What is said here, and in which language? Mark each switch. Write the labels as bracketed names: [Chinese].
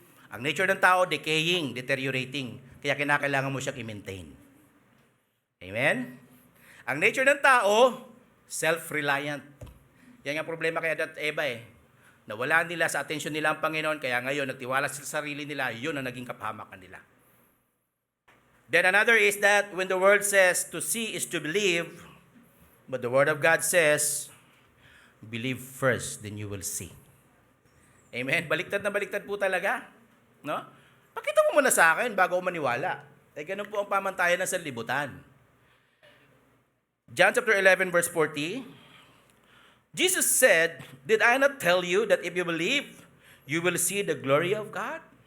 [Filipino] Ang nature ng tao, decaying, deteriorating. Kaya kinakailangan mo siyang i-maintain. Amen? Ang nature ng tao, self-reliant. Yan ang problema kay Adan at Eva eh. Nawala nila sa atensyon nila ang Panginoon, kaya ngayon nagtiwala sa sarili nila, yun ang naging kapahamakan nila. [English] Then another is that when the word says to see is to believe, but the word of God says, believe first, then you will see. [Filipino] Amen? Baliktad na baliktad po talaga. No? Pakita mo muna sa akin bago ako maniwala. Ganun po ang pamantayan ng sanlibutan. [English] John chapter 11 verse 40, Jesus said, "Did I not tell you that if you believe, you will see the glory of God?"